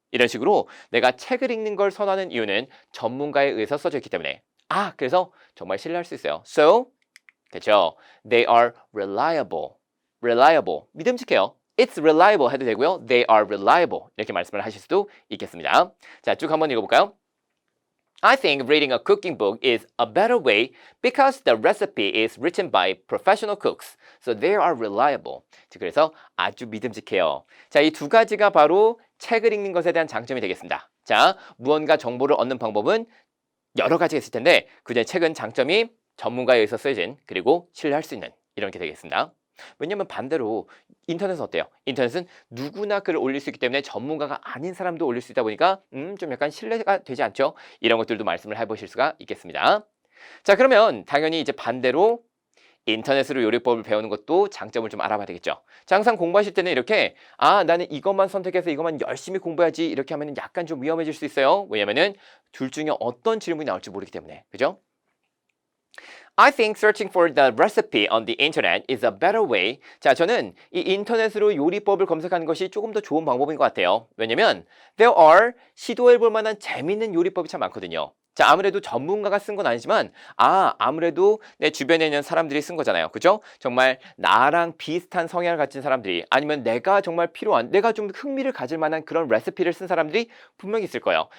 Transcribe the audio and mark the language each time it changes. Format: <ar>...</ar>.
<ko>이런 식으로 내가 책을 읽는 걸 선호하는 이유는 전문가에 의해서 써져 있기 때문에 그래서 정말 신뢰할 수 있어요.</ko> <en>So,</en> <ko>됐죠?</ko> <en>They are reliable. reliable.</en> <ko>믿음직해요.</ko> <en>It's reliable</en> <ko>해도 되고요.</ko> <en>They are reliable.</en> <ko>이렇게 말씀을 하실 수도 있겠습니다. 자, 쭉 한번 읽어볼까요?</ko> <en>I think reading a cooking book is a better way because the recipe is written by professional cooks. So they are reliable.</en> <ko>그래서 아주 믿음직해요. 자, 이 두 가지가 바로 책을 읽는 것에 대한 장점이 되겠습니다. 자, 무언가 정보를 얻는 방법은 여러 가지가 있을 텐데 그중에 책은 장점이 전문가에 의해서 쓰여진 그리고 신뢰할 수 있는 이런 게 되겠습니다. 왜냐하면 반대로 인터넷은 어때요? 인터넷은 누구나 글을 올릴 수 있기 때문에 전문가가 아닌 사람도 올릴 수 있다 보니까 좀 약간 신뢰가 되지 않죠? 이런 것들도 말씀을 해보실 수가 있겠습니다. 자, 그러면 당연히 이제 반대로 인터넷으로 요리법을 배우는 것도 장점을 좀 알아봐야 되겠죠. 자, 항상 공부하실 때는 이렇게 나는 이것만 선택해서 이것만 열심히 공부해야지 이렇게 하면 약간 좀 위험해질 수 있어요. 왜냐면은 둘 중에 어떤 질문이 나올지 모르기 때문에. 그죠?</ko> <en>I think searching for the recipe on the internet is a better way.</en> <ko>자, 저는 이 인터넷으로 요리법을 검색하는 것이 조금 더 좋은 방법인 것 같아요. 왜냐면</ko> <en>there are</en> <ko>시도해볼 만한 재밌는 요리법이 참 많거든요. 자, 아무래도 전문가가 쓴 건 아니지만 아무래도 내 주변에 있는 사람들이 쓴 거잖아요. 그죠? 정말 나랑 비슷한 성향을 가진 사람들이 아니면 내가 정말 필요한 내가 좀 흥미를 가질 만한 그런 레시피를 쓴 사람들이 분명히 있을 거예요.</ko>